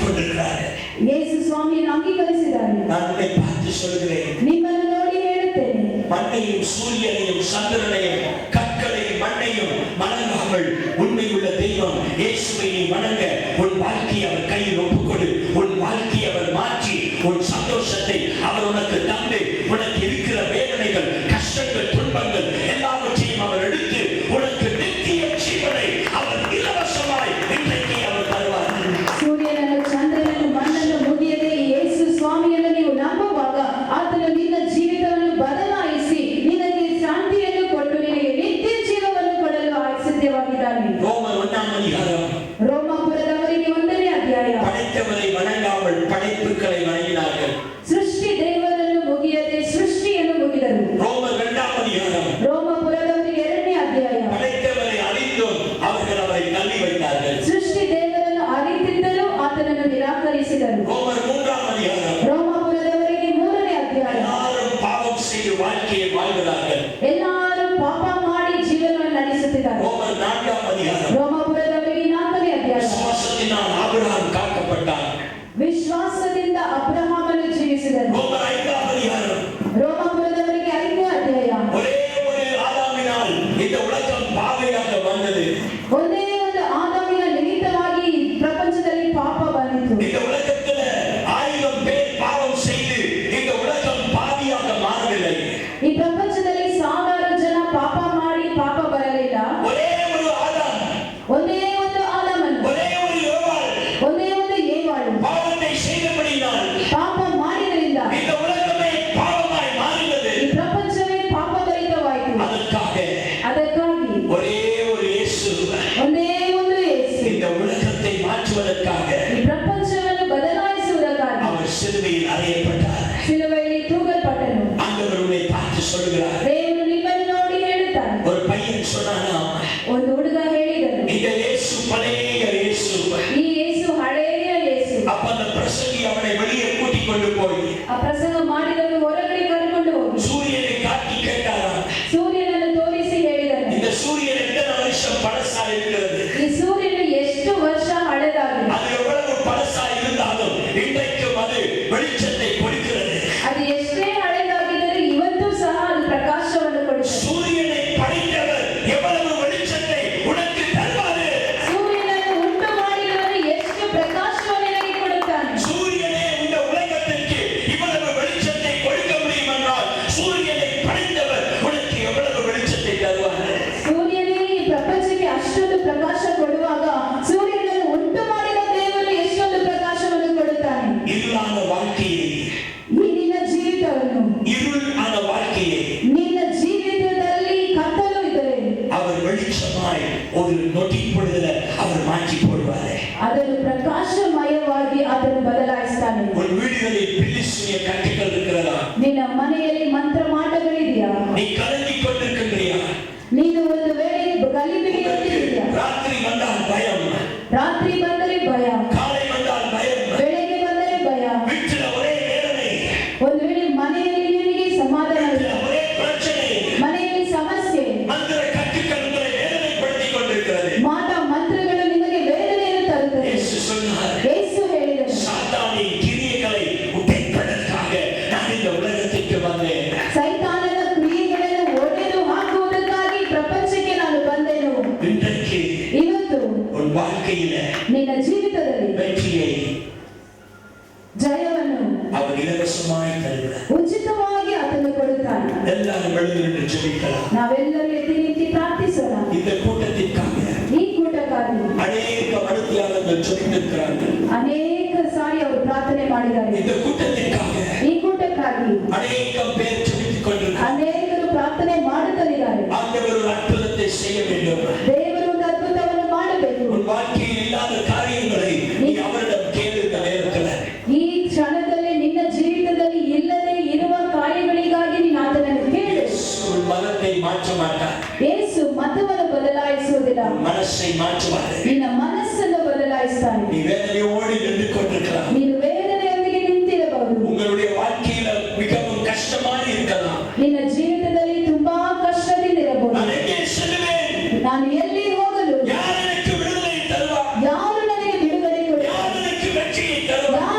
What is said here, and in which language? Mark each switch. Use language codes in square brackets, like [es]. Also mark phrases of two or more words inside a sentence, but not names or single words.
[ta] ஏற்றுக்கொண்டிருக்கிறார்கள். [kn] ಯೇಸು ಸ್ವಾಮಿಯನ್ನು ಅಂಗೀಕರಿಸಿದ್ದಾರೆ. [ta] நான் உன்னை பார்த்து சொல்கிறேன், [kn] ನಿಮ್ಮನ್ನು ನೋಡಿ ಹೇಳುತ್ತೇನೆ, [ta] மண்ணையும் சூரியனையும் சந்திரனையும் கற்களையும் மண்ணையும் வணங்காமல் உண்மையுள்ள தெய்வம் இயேசுவை நீ வணங்க, உன் வாழ்க்கையை அவர் கையில் ஒப்புக்கொடு. உன் வாழ்க்கையை அவர் மாற்றி உன் சந்தோஷத்தை அவர் உனக்கு தந்து, உனக்கு இருக்கிற வேதனைகள், கஷ்டங்கள், துன்பங்கள் எல்லாவற்றையும் அவர் எடுத்து உனக்கு நித்திய ஜீவனை அவர் இலவசமாய் இன்றைக்கு அவர் தருவார். [kn] ಸೂರ್ಯನನ್ನು ಚಂದ್ರನನ್ನು ಮಣ್ಣನ್ನು ಮುಗಿಯದೆ ಯೇಸು ಸ್ವಾಮಿಯನ್ನು ನೀವು ನಂಬುವಾಗ ಆತನು ನಿನ್ನ ಜೀವಿತವನ್ನು ಬದಲಾಯಿಸಿ ನಿನಗೆ ಶಾಂತಿಯನ್ನು ಕೊಟ್ಟು ನಿನಗೆ ನಿತ್ಯ ಜೀವವನ್ನು ಕೊಡಲು ಸಿದ್ಧವಾಗಿದ್ದಾನೆ. [ta] ரோமர் 1ஆம் அதிகாரம். [kn] ರೋಮಾಪುರದವರಿಗೆ 1ನೇ ಅಧ್ಯಾಯ. [ta] படைத்தவரை வணங்காமல் படைப்புகளை வணங்கினார்கள். [kn] ಸೃಷ್ಟಿ ದೇವರನ್ನು ಮುಗಿಯದೆ ಸೃಷ್ಟಿಯನ್ನು ಮುಗಿದರು. [ta] ரோமர் 2ஆம் அதிகாரம். [kn] ರೋಮಾಪುರದವರಿಗೆ 2ನೇ ಅಧ್ಯಾಯ. [ta] படைத்தவரை அறிந்தும் அவர்கள் அவரை தள்ளி வைத்தார்கள். [kn] ಸೃಷ್ಟಿ ದೇವರನ್ನು ಅರಿತಿದ್ದರೂ ಆತನನ್ನು ನಿರಾಕರಿಸಿದರು. [ta] ரோமர் 3ஆம் அதிகாரம். [kn] ರೋಮಾಪುರದವರಿಗೆ 3ನೇ ಅಧ್ಯಾಯ. [ta] எல்லாரும் பாவம் செய்து வாழ்க்கையை வாழ்கிறார்கள். [kn] ಎಲ್ಲರೂ ಪಾಪ ಮಾಡಿ ಜೀವನವನ್ನು ನಡೆಸುತ್ತಿದ್ದಾರೆ. [ta] ரோமர் 4ஆம் அதிகாரம். [kn] ರೋಮಾಪುರದವರಿಗೆ 4ನೇ ಅಧ್ಯಾಯ. [ta] விசுவாசத்தினால் ஆபிரகாம் காக்கப்பட்டான். [kn] ವಿಶ್ವಾಸದಿಂದ ಅಬ್ರಹಾಮನು ಜೀವಿಸಿದನು. [ta] ரோமர் 5ஆம் அதிகாரம். [kn] ರೋಮಾಪುರದವರಿಗೆ 5ನೇ ಅಧ್ಯಾಯ. [ta] ஒரே ஒரு ஆதாமினால் இந்த உலகம் பாவியாக வந்தது. [kn] ಒಂದೇ ಒಂದು ಆದಾಮಿನ ನಿಮಿತ್ತವಾಗಿ ಈ ಪ್ರಪಂಚದಲ್ಲಿ ಪಾಪ ಬಂದಿತು. [ta] இந்த உலகத்துல 1000 பேர் பாவம் செய்து இந்த உலகம் பாவியாக மாறவில்லை. [kn] ಈ ಪ್ರಪಂಚದಲ್ಲಿ 1000 ಜನ ಪಾಪ ಮಾಡಿ ಪಾಪ ಬರಲಿಲ್ಲ. [ta] ஒரே ஒரு ஆதாம், [kn] ಒಂದೇ ಒಂದು ಆದಾಮನು, [ta] ஒரೇ ஒரு யோவாள் [kn] ಒಂದೇ ಒಂದು ಏವಾಳು [ta] பாவத்தை செய்தபடினால் [kn] ಪಾಪ ಮಾಡಿದ್ರಿಂದ [ta] இந்த உலகமே பாவமாய் மாறினது. [kn] ಈ ಪ್ರಪಂಚವೇ ಪಾಪಭರಿತವಾಯಿತು. ಅದಕ್ಕಾಗಿ [ta] ஒரே ஒரு இயேசு [kn] ಒಂದೇ ಒಂದು ಯೇಸು [ta] இந்த உலகத்தை மாற்றுவதற்காக [kn] ಈ ಪ್ರಪಂಚವನ್ನು ಬದಲಾಯಿಸುವುದಕ್ಕಾಗಿ [ta] அவர் சிலுவையில் அறையப்பட்டார். [kn] ಶಿಲುಬೆಯಲ್ಲಿ ತೂಗಲ್ಪಟ್ಟನು. [ta] ஆண்டவர் உன்னை பார்த்து சொல்கிறார். [kn] ದೇವರು ನಿಮ್ಮನ್ನು ನೋಡಿ ಹೇಳುತ್ತಾನೆ. [ta] ஒரு பையன் சொன்னானா, [kn] ಒಂದು ಹುಡುಗ ಹೇಳಿದನು, [ta] இந்த இயேசு பழைய இயேசு. [kn] ಈ ಯೇಸು ಹಳೆಯ ಯೇಸು. [ta] அப்ப அந்த பிரசங்கி அவனை வெளியே கூட்டிக் கொண்டு போய் [kn] ಆ ಪ್ರಸಂಗ ಮಾಡಿದನು ಹೊರಗಡೆ ಕರ್ಕೊಂಡು ಹೋಗಿ [ta] சூரியனை காட்டி கேட்டாராம், [kn] ಸೂರ್ಯನನ್ನು ತೋರಿಸಿ ಹೇಳಿದನು, [ta] இந்த சூரியன் எத்தனை வருஷம் பழசா இருக்கிறது? [kn] ಈ ಸೂರ್ಯನು ಎಷ್ಟು ವರ್ಷ ಹಳೆದಾಗಿದೆ, [ta] அது எவ்வளவு பழசா இருந்தாலும் இன்றைக்கும் அது வெளிச்சத்தை கொடுக்கிறது. [kn] ಅದು ಎಷ್ಟೇ ಹಳೆದಾಗಿದ್ದರೂ ಇವತ್ತು ಸಹ ಅದು ಪ್ರಕಾಶವನ್ನು ಕೊಡುತ್ತದೆ. [ta] சூரியனை படைத்தவர் எவ்வளவு வெளிச்சத்தை உனக்கு தருவாரு? [kn] ಸೂರ್ಯನನ್ನು ಉಂಟು ಮಾಡಿದವನು ಎಷ್ಟು ಪ್ರಕಾಶವನ್ನು ನಿನಗೆ ಕೊಡುತ್ತಾನೆ. [ta] சூரியனே இந்த உலகத்திற்கு இவ்வளவு வெளிச்சத்தை கொடுக்க முடியும் என்றால் சூரியனை படைத்தவர் உனக்கு எவ்வளவு வெளிச்சத்தை தருவாரு? [kn] ಸೂರ್ಯನೇ ಈ ಪ್ರಪಂಚಕ್ಕೆ ಅಷ್ಟೊಂದು ಪ್ರಕಾಶ ಕೊಡುವಾಗ ಸೂರ್ಯನನ್ನು ಉಂಟು ಮಾಡಿದ ದೇವರು ಎಷ್ಟೊಂದು ಪ್ರಕಾಶವನ್ನು ಕೊಡುತ್ತಾನೆ. [ta] இருளான வாழ்க்கையை, [kn] ಈ ನಿನ್ನ ಜೀವಿತವನ್ನು, [ta] இருளான வாழ்க்கையை [kn] ನಿನ್ನ ಜೀವಿತದಲ್ಲಿ ಕತ್ತಲು ಇದ್ದರೆ [ta] அவர் வெளிச்சமாய் ஒரு நொடி பொழுதுல அவர் மாற்றி போடுவாரு. [kn] ಅದನ್ನು ಪ್ರಕಾಶಮಯವಾಗಿ ಅದನ್ನು ಬದಲಾಯಿಸ್ತಾನೆ. [ta] உன் வீடுகளில் பில்லிசூனிய கட்டுகள் இருக்கிறதா? [kn] ನಿನ್ನ ಮನೆಯಲ್ಲಿ ಮಂತ್ರ ಮಾಟಗಳಿದೆಯಾ? [ta] நீ கலங்கிக் கொண்டிருக்கின்றியா? [kn] ನೀನು ಒಂದು ವೇಳೆ ಗಲಿಬಿಲಿಯಲ್ಲಿದೆಯಾ? [ta] ராத்திரி வந்தால் பயம், [kn] ರಾತ್ರಿ ಬಂದರೆ ಭಯ, [ta] காலை வந்தால் பயம், [kn] ಬೆಳಗ್ಗೆ ಬಂದರೆ ಭಯ, [ta] வீட்டில் ஒரே வேதனை, [kn] ಒಂದು ವೇಳೆ ಮನೆಯಲ್ಲಿ ನಿನಗೆ ಸಮಾಧಾನ ಇಲ್ಲ, [ta] வீட்டில் ஒரே பிரச்சனை, [kn] ಮನೆಯಲ್ಲಿ ಸಮಸ್ಯೆ, [ta] மந்திர கட்டுக்கள் உங்களை வேதனைப்படுத்திக் கொண்டிருக்கிறது. [kn] ಮಾಟ ಮಂತ್ರಗಳು ನಿಮಗೆ ವೇದನೆಯನ್ನು ತರುತ್ತದೆ. [ta] இயேசு சொன்னார், [kn] ಯೇಸು ಹೇಳಿದನು, [ta] சாத்தானின் கிரியைகளை உடைப்பதற்காக நான் இந்த உலகத்திற்கு வந்தேன். [kn] ಸೈತಾನನ ಕ್ರಿಯೆಗಳನ್ನು ಒಡೆದು ಹಾಕುವುದಕ್ಕಾಗಿ ಪ್ರಪಂಚಕ್ಕೆ ನಾನು ಬಂದೆನು. [ta] இன்றைக்கு [kn] ಇವತ್ತು [ta] உன் வாழ்க்கையில [kn] ನಿನ್ನ ಜೀವಿತದಲ್ಲಿ [ta] வெற்றியை [kn] ಜಯವನ್ನು [ta] அவர் இலவசமாய் தருகிறார். [kn] ಉಚಿತವಾಗಿ ಆತನು ಕೊಡುತ್ತಾನೆ. [ta] எல்லாரும் எழுந்து நின்று ஜெபிக்கலாம். [kn] ನಾವೆಲ್ಲರೂ ಎದ್ದು ನಿಂತು ಪ್ರಾರ್ಥಿಸೋಣ. [ta] இந்த கூட்டத்திற்காக [kn] ಈ ಕೂಟಕ್ಕಾಗಿ [ta] அநேக மனுத்தியாளர்கள் ஜெபித்திருக்கிறார்கள். [kn] ಅನೇಕ ಸಾರಿ ಅವರು ಪ್ರಾರ್ಥನೆ ಮಾಡಿದ್ದಾರೆ. [ta] இந்த கூட்டத்திற்காக [kn] ಈ ಕೂಟಕ್ಕಾಗಿ [ta] அநேக பேர் ஜெபித்துக் கொண்டிருக்கிறார்கள். [kn] ಅನೇಕರು ಪ್ರಾರ್ಥನೆ ಮಾಡುತ್ತಿದ್ದಾರೆ. [ta] ஆண்டவர் ஒரு அற்புதத்தை செய்ய வேண்டும். [kn] ದೇವರು ಒಂದು ಅದ್ಭುತವನ್ನು ಮಾಡಬೇಕು. [ta] உன் வாழ்க்கையில் இல்லாத காரியங்களை நீ அவரிடம் கேளு. இந்த நேரத்தில் [kn] ಈ ಕ್ಷಣದಲ್ಲಿ ನಿನ್ನ ಜೀವಿತದಲ್ಲಿ ಇಲ್ಲದೆ ಇರುವ ಕಾರ್ಯಗಳಿಗಾಗಿ ನೀನು ಆತನನ್ನು ಕೇಳು. [ta] உன் மனத்தை மாற்ற மாட்டார். [kn] ಯೇಸು ಮತವನ್ನು ಬದಲಾಯಿಸುವುದಿಲ್ಲ, [ta] மனசை மாற்றுவார். [kn] ನಿನ್ನ ಮನಸ್ಸನ್ನು ಬದಲಾಯಿಸ್ತಾನೆ. [ta] நீ வேதனையோடு நின்று கொண்டிருக்கலாம். [kn] ನೀನು ವೇದನೆಯೊಂದಿಗೆ ನಿಂತಿರಬಹುದು. [ta] உங்களுடைய வாழ்க்கையில மிகவும் கஷ்டமாக இருக்கலாம். [kn] ನಿನ್ನ ಜೀವಿತದಲ್ಲಿ ತುಂಬಾ ಕಷ್ಟದಿಂದ ಇರಬಹುದು. [ta] நான் எங்கே செல்லுவேன்? [kn] ನಾನು ಎಲ್ಲಿ ಹೋಗಲು? [ta] யார் எனக்கு விடுதலை தருவார்? [kn] ಯಾರು ನನಗೆ ಬಿಡುಗಡೆ ಕೊಡುತ್ತಾರೆ? [ta] யார் எனக்கு வெற்றியை தருவார்?